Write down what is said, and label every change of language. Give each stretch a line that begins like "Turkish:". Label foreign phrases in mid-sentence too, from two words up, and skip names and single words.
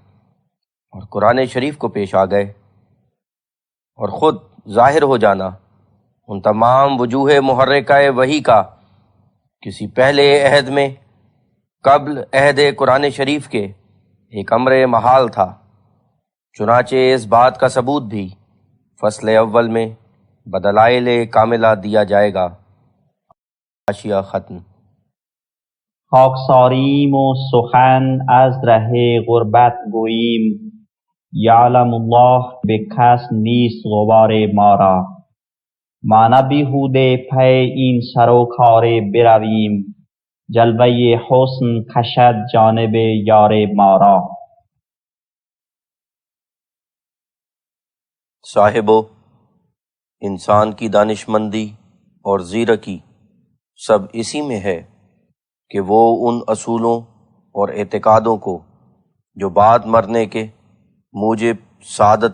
Urdu: اور قرآن شریف کو پیش آ گئے، اور خود ظاہر ہو جانا ان تمام وجوہ محرکہ وحی کا کسی پہلے عہد میں قبل عہد قرآن شریف کے ایک امر محال تھا۔ چنانچہ اس بات کا ثبوت بھی فصل اول میں بدلائل کاملہ دیا جائے گا حاشیہ ختم.
Persian: خاکساریم و سخن از ره غربت گوییم،
Arabic: یعلم الله
Persian: به کس نیست غبار ما را. ما نه بیهوده پی این سر و کار برویم، جلوه حسن کشد جانب یار ما را.
Urdu: صاحبو، انسان کی دانشمندی اور زیرکی سب اسی میں ہے کہ وہ ان اصولوں اور اعتقادوں کو جو بعد مرنے کے موجب سعادت